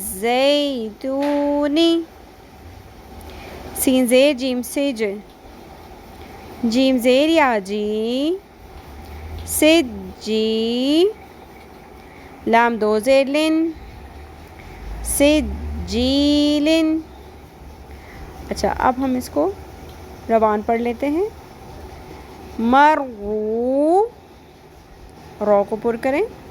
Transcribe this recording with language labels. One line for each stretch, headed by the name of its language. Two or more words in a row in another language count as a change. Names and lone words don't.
Urdu: والزیتونی، سین زیر جیم، سج، جیم زیر یا جی، سد جی، لام دو زیر لن، سد جیلن. اچھا اب ہم اس کو روان پڑھ لیتے ہیں. مرو، رو کو پر کریں.